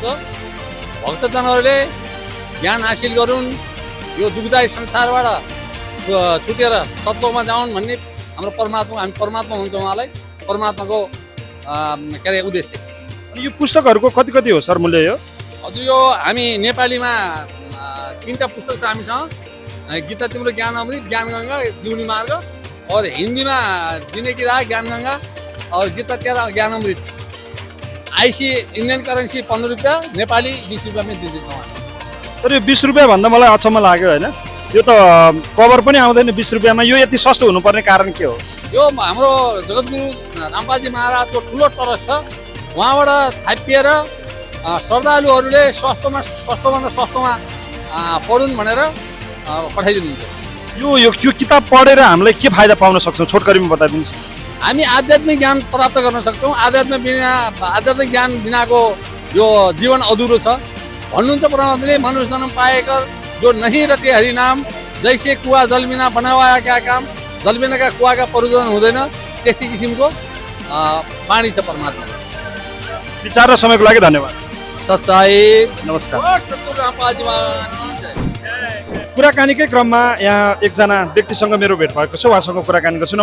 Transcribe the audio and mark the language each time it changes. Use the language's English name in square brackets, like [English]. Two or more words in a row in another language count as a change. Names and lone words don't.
[Nepali] भक्तजनहरूले ज्ञान हासिल गरून्, यो दुःखदायी संसारबाट छुटेर सत्लोकमा जाउन् भन्ने हाम्रो परमात्मा, हामी परमात्मा हुन्छ उहाँलाई, परमात्माको के अरे उद्देश्य। अनि यो पुस्तकहरूको कति कति हो सर मूल्य? यो हजुर, यो हामी नेपालीमा 3टा पुस्तक छ हामीसँग, गीता तिम्रो ज्ञान अमृत, ज्ञान गङ्गा, जीवनी मार्ग, और हिन्दीमा जीने की राह ज्ञान गङ्गा और गीता तेरा ज्ञान अमृत। आइसी इंडियन करेन्सी 15 रुपियाँ, नेपाली 20 रुपियाँमै दिँदैछौँ। तर यो 20 रुपियाँ भन्दा मलाई अचम्म लाग्यो होइन, यो त कभर पनि आउँदैन 20 रुपियाँमा, यो यति सस्तो हुनुपर्ने कारण के हो? यो हाम्रो जगतगुरु रामपालजी महाराजको ठुलो तरस छ, उहाँबाट छापिएर श्रद्धालुहरूले सस्तोभन्दा सस्तोमा पढुन् भनेर पठाइदिनुहुन्छ। यो किताब पढेर हामीलाई के फाइदा पाउन सक्छौँ, छोटकरीमा बताइदिनुहोस्। हामी आध्यात्मिक ज्ञान प्राप्त गर्न सक्छौँ। आध्यात्मिक ज्ञान बिनाको यो जीवन अधुरो छ। भन्नुहुन्छ परमात्माले, [Hindi] मनुष्य जन्म पाएकर जो नहीं रटे हरि नाम, जैसे कुवा जल बिना बनाया क्या काम, [Nepali] जल बिनाका कुवाका प्रयोजन हुँदैन, त्यस्तै किसिमको बाणी छ परमात्मा। विचार र समयको लागि धन्यवाद। सच्चाई नमस्कार। रामपालजी कुराकानीकै क्रममा यहाँ एकजना व्यक्तिसँग मेरो भेट भएको छ, उहाँसँग कुराकानी गर्छु।